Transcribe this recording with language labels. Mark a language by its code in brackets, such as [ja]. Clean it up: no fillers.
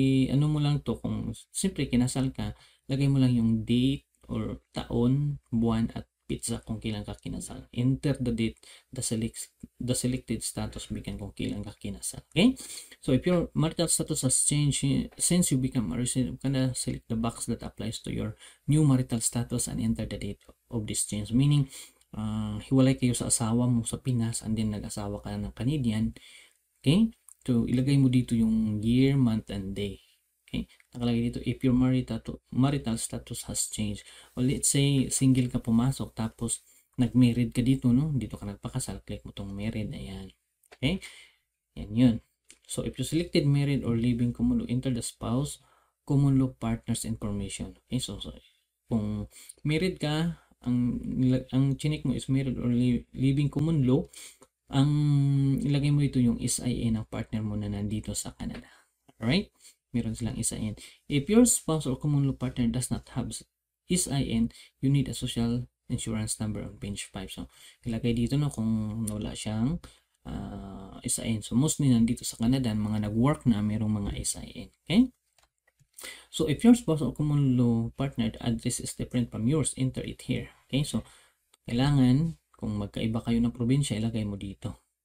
[tl] Ano mo lang to, kung siyempre kinasal ka, lagay mo lang yung date or taon, buwan, at pizza kung kailan ka kinasal. [en] Enter the date, the selected status began [tl] kung kailan ka kinasal. [en] Okay? So, if your marital status has changed since you become a resident of Canada, select the box that applies to your new marital status and enter the date of this change. [tl] Meaning, hiwalay kayo sa asawa mo sa Pinas and then nag-asawa ka ng Canadian. [en] Okay? [tl] So, ilagay mo dito yung year, month, and day. Okay? Nakalagay dito, [en] if your marital status has changed. Well, let's say, [tl] single ka pumasok, tapos nag-married ka dito, no? Dito ka nagpakasal, click mo tong married, ayan. Okay? Yan yun. [en] So, if you selected married or living common law, enter the spouse, common law partners information. [tl] Okay? So kung married ka, ang chinik mo is married or living common law, ang ilagay mo dito yung SIN ng partner mo na nandito sa Canada. Alright? Meron silang SIN. [en] If your spouse or common law partner does not have SIN, you need a social insurance number on page 5. [tl] So, ilagay dito na kung wala siyang [en] SIN. [tl] So mostly nandito sa Canada, mga nag-work na merong mga SIN. [en] Okay? So if your spouse or common law partner address is different from yours, enter it here. Okay? [tl] So kailangan kung magkaiba kayo ng probinsya, ilagay mo dito.